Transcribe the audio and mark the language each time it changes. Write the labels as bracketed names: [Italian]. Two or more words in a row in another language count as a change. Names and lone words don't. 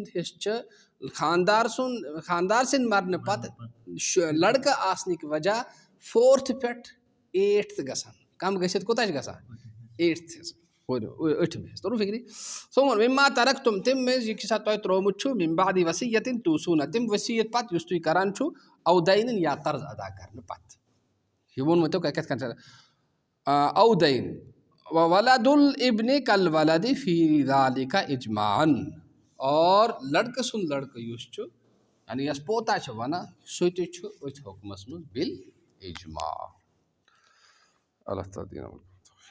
[Kashmiri] حصہٕ چھِ خاندار سٕنٛدۍ مرنہٕ پتہٕ لڑکہٕ آسنٕکۍ وجہ 4th پٮ۪ٹھ 8th گژھان کم گٔژھِتھ کوتاہ چھِ گژھان 8th حصہٕ 8م حصہٕ توٚرُو فِکرِ سون [Arabic] مما ترکتم [Kashmiri] تمہِ منٛز یہِ کیٛاہ سا تۄہہِ ترٛوومُت چھُ [Arabic] من بعد وصیت توصوٗنہ [Kashmiri] تِم ؤصیت پتہٕ یُس تُہۍ کران چھُو [Arabic] او دین [Kashmiri] یا قرض ادا کرنہٕ پتہٕ یہ ووٚنمو تۄہہِ کِتھ کٔنۍ [Arabic] او دین ولد الابن کالولد فی ذلک اجماعا [Kashmiri] اور لڑکہٕ سُنٛد لڑکہٕ یُس چھُ یعنی یس پوتا چھِ ونان سُہ تہِ چھُ أتھۍ حُکمس منٛز بالاجماع اللہ تعالیٰ